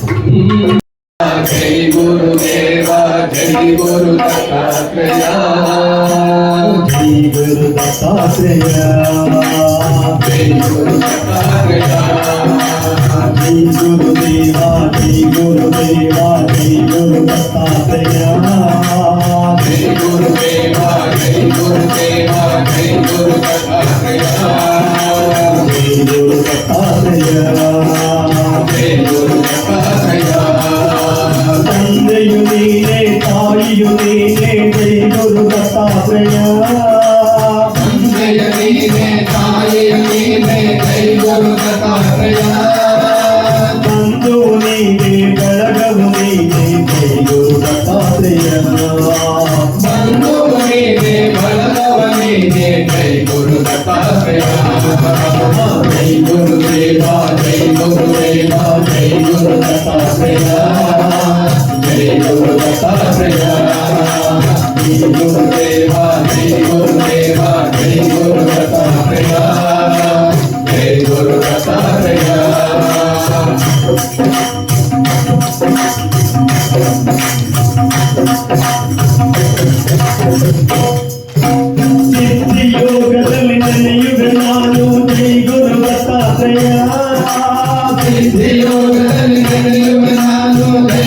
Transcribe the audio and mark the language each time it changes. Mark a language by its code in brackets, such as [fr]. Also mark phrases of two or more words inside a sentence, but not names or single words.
[hi] जय गुरुदेवा जय गुरु दत्तात्रेय जय गुरु दत्तात्रेय जय गुरु दत्तात्रेय जय गुरुदेवा जय गुरुदेवा जय गुरु दत्तात्रेय जय गुरुदेवा जय गुरुदेवा जय गुरु दत्तात्रेय जय गुरु दत्तात्रेय जय गुरु दत्तात्रेय [kn] ತಂದೆಯು ನೀನೇ ತಾಯಿಯು ನೀನೇ ಜೈ ಗುರು ದತ್ತಾತ್ರೇಯ ತಂದೆಯ ನೀನೇ ತಾಯಿಯು ನೀನೇ ಜೈ ಗುರು ದತ್ತಾತ್ರೇಯ ಬಂಧು ನೀನೇ ಬೆಳಗವು ನೀನೇ ಜೈ ಗುರು ದತ್ತಾತ್ರೇಯ ಬಂಧು ನೀನೇ ಬೆಳಗವ ನೀನೇ ಜೈ ಗುರು ದತ್ತಾತ್ರೇಯ ಜೈ ಗುರುದೇವ ಜೈ ಗುರುದೇವ ಜೈ ಗುರು ದತ್ತಾತ್ರೇಯ जय गुरु दत्तात्रेय जय गुरुदेवा जय गुरुदेवा जय गुरु दत्तात्रेय जय गुरु दत्तात्रेय ಸಿದ್ಧಿ ಯೋಗದಲ್ಲಿ ನೆನೆಯುವ ನಾನು ಜೈ ಗುರು ದತ್ತಾತ್ರೇಯ ಸಿದ್ಧಿ ಯೋಗದಲ್ಲಿ ನೆನೆಯುವ ನಾನು ಜೈ